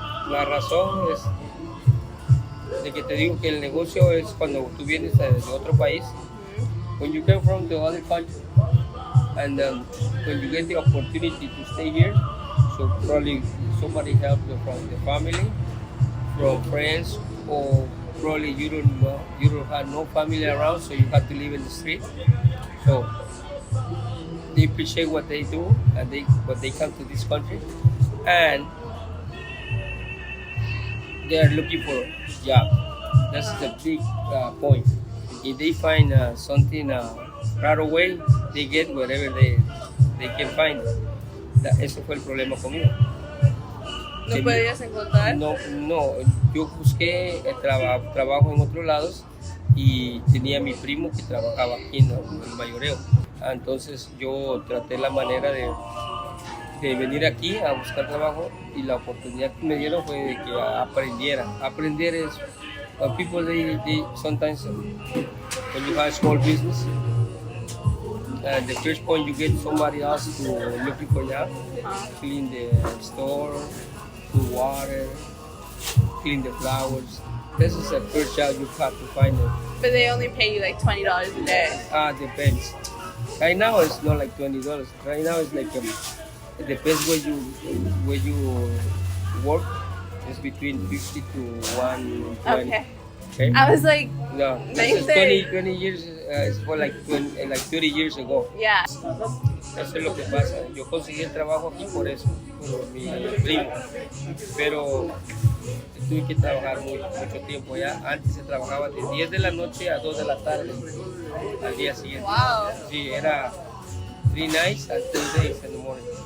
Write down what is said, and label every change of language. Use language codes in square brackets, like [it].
[es] La razón es de que te digo que el negocio es cuando tú vienes de otro país. [en] When you come from the other country, and when you get the opportunity to stay here, so probably somebody helps you from the family, from friends, or probably you don't have no family around, so you have to live in the street. So they appreciate what they do and what they come to this country, and they are looking for a job. That's the big point. If they find something right away, they get whatever they can find. [es] Ese fue el problema conmigo. ¿No podías encontrar? No, yo busqué trabajo en otros lados y tenía mi primo que trabajaba aquí en el mayoreo. Entonces yo traté la manera de venir aquí a buscar trabajo, y la oportunidad que me dieron fue de que aprendiera. Aprender es, [en] people they sometimes when you have a small business, the first point you get somebody else to looking for job, clean the store, do water, clean the flowers. This is the first job you have to find it. But they only pay you like $20 a day. Depends. Right now it's not like $20. Right now it's like it depends where you work. It's between 50 to 120. Okay. I was like, No, this is 20 years. It's for like 30 years ago. Yeah. [es] Eso es lo que pasa. Yo conseguí el trabajo aquí por eso, por mi primo. Pero tuve que trabajar mucho tiempo ya. Antes se trabajaba de 10 de la noche a 2 de la tarde al día siguiente. [en] Wow. [es] Sí, era [en] 3 nights and 2 days in the morning.